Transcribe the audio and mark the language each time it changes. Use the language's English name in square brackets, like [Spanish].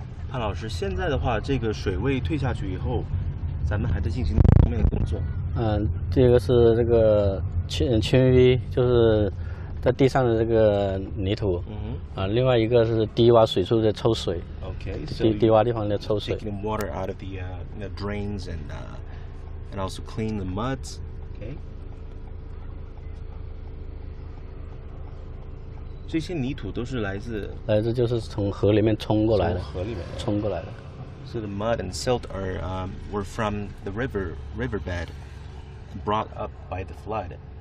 [Chinese] 潘老师，现在的话，这个水位退下去以后，咱们还在进行方面的工作。这个是这个清淤，就是在地上的这个泥土。另外一个是低洼水处的抽水。 [English] Okay. [Chinese] 低洼地方的抽水。 [English] Taking the water out of the drains and also clean the muds. Okay. [Chinese] 这些泥土都是来自就是从河里面冲过来的。 [English] So the mud and silt were from the riverbed brought up by the flood.